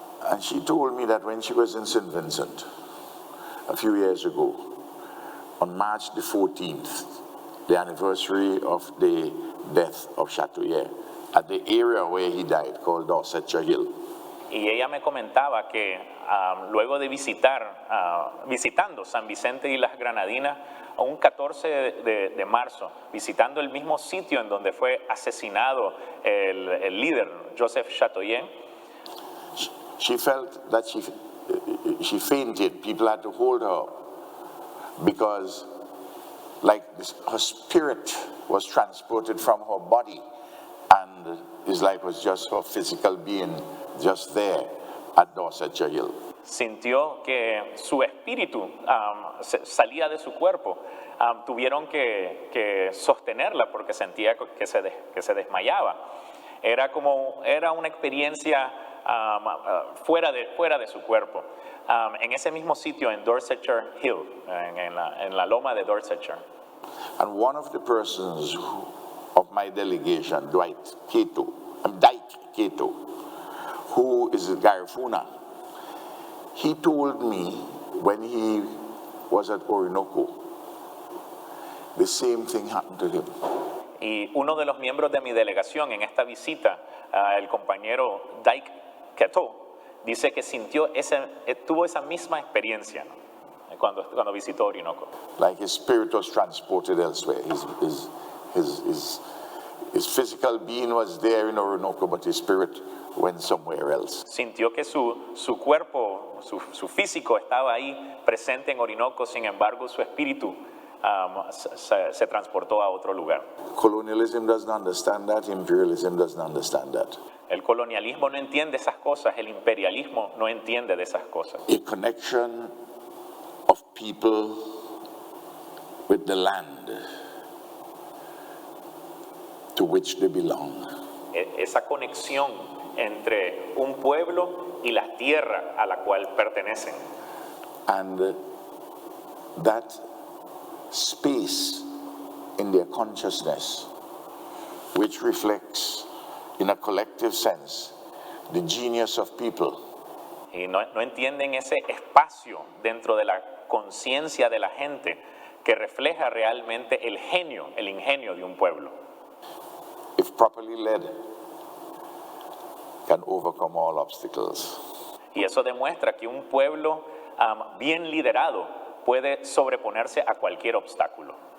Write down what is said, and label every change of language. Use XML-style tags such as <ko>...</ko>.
<en>And she told me that when she was in St. Vincent a few years ago, on March the 14th, the anniversary of the death of Chatoyer, at the area where he died, called Dorsetshire Hill.</en> <es>Y ella me comentaba que luego de visitando San Vicente y las Granadinas, un 14 de marzo, visitando el mismo sitio en donde fue asesinado el líder Joseph Chatoyer,</es> <en>she felt that she fainted. People had to hold her because her spirit was transported from her body, and it's like it was just her physical being just there at Dorsetshire Hill.</en> <es>Sintió que su espíritu salía de su cuerpo. Tuvieron que sostenerla porque sentía que se desmayaba. Era una experiencia fuera de su cuerpo. En ese mismo sitio, en Dorsetshire Hill, en la loma de Dorsetshire.</es> <en>And one of the persons of my delegation, Dyke Cato, who is a Garifuna, he told me when he was at Orinoco, the same thing happened to him.</en> <es>Y uno de los miembros de mi delegación en esta visita, el compañero Dyke Cato, dice que tuvo esa misma experiencia, ¿no? cuando visitó Orinoco.</es> <en>Like his spirit was transported elsewhere. His physical being was there in Orinoco, but his spirit went somewhere else.</en> <es>Sintió que su cuerpo, su físico estaba ahí presente en Orinoco, sin embargo su espíritu se transportó a otro lugar.</es> <en>Colonialism doesn't understand that. Imperialism doesn't understand that.</en> <es>El colonialismo no entiende esas cosas, el imperialismo no entiende de esas cosas.</es> <en>A connection of people with the land to which they belong.</en> <es>Esa conexión entre un pueblo y la tierra a la cual pertenecen.</es> <en>And that space in their consciousness, which reflects in a collective sense the genius of people.</en> <es>Y no entienden ese espacio dentro de la conciencia de la gente que refleja realmente el ingenio de un pueblo.</es> <en>If properly led, can overcome all obstacles.</en> <es>Y eso demuestra que un pueblo bien liderado puede sobreponerse a cualquier obstáculo.</es>